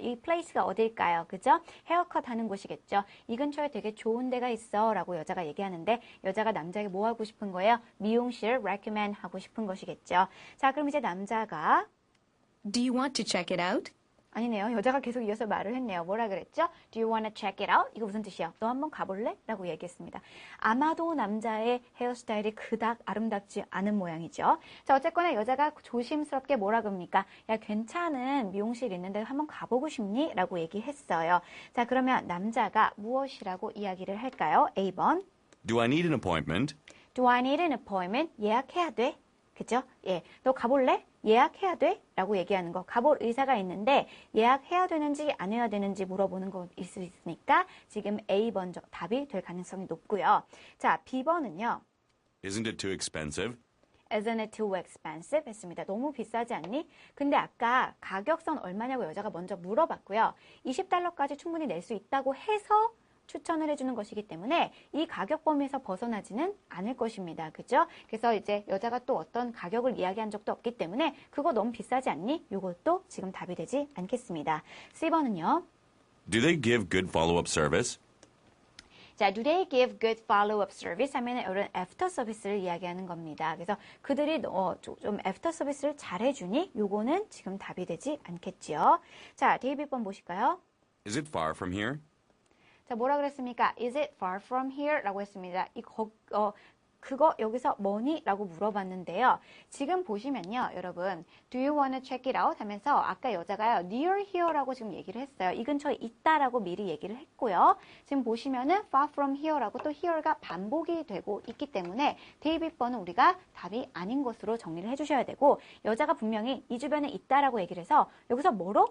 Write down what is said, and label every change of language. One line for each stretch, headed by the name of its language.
Korean: 이 place가 어딜까요? 그죠? 헤어컷 하는 곳이겠죠. 이 근처에 되게 좋은 데가 있어 라고 여자가 얘기하는데 여자가 남자에게 뭐 하고 싶은 거예요? 미용실 recommend 하고 싶은 것이겠죠. 자, 그럼 이제 남자가
English: Do you want to check it out?
Korean: 아니네요. 여자가 계속 이어서 말을 했네요. 뭐라 그랬죠?
English: Do you wanna check it out?
Korean: 이거 무슨 뜻이야? 너 한번 가볼래? 라고 얘기했습니다. 아마도 남자의 헤어스타일이 그닥 아름답지 않은 모양이죠. 자, 어쨌거나 여자가 조심스럽게 뭐라 그럽니까? 야, 괜찮은 미용실 있는데 한번 가보고 싶니? 라고 얘기했어요. 자, 그러면 남자가 무엇이라고 이야기를 할까요? A번.
English: Do I need an appointment? Do I need an appointment?
Korean: 예약해야 돼. 그죠? 예. 너 가볼래? 예약해야 돼? 라고 얘기하는 거. 가볼 의사가 있는데 예약해야 되는지 안 해야 되는지 물어보는 거일 수 있으니까 지금 A번 답이 될 가능성이 높고요. 자, B번은요.
English: Isn't it too expensive? Isn't it too expensive?
Korean: 했습니다. 너무 비싸지 않니? 근데 아까 가격선 얼마냐고 여자가 먼저 물어봤고요. $20까지 충분히 낼 수 있다고 해서 추천을 해주는 것이기 때문에 이 가격 범위에서 벗어나지는 않을 것입니다. 그죠? 그래서 이제 여자가 또 어떤 가격을 이야기한 적도 없기 때문에 그거 너무 비싸지 않니? 이것도 지금 답이 되지 않겠습니다. C번은요.
English: Do they give good follow-up service? 자, do they give good follow-up service?
Korean: 하면은 이런 애프터 서비스를 이야기하는 겁니다. 그래서 그들이 좀 애프터 서비스를 잘해주니? 요거는 지금 답이 되지 않겠지요. 자, B번 보실까요?
English: Is it far from here?
Korean: 자, 뭐라 그랬습니까?
English: Is it far from here?
Korean: 라고 했습니다. 그거 여기서 뭐니? 라고 물어봤는데요. 지금 보시면요, 여러분,
English: do you want to check it out?
Korean: 하면서 아까 여자가요, near here라고 지금 얘기를 했어요. 이 근처에 있다라고 미리 얘기를 했고요. 지금 보시면은 far from here라고 또 here가 반복이 되고 있기 때문에 B번은 우리가 답이 아닌 것으로 정리를 해주셔야 되고, 여자가 분명히 이 주변에 있다라고 얘기를 해서 여기서 뭐로?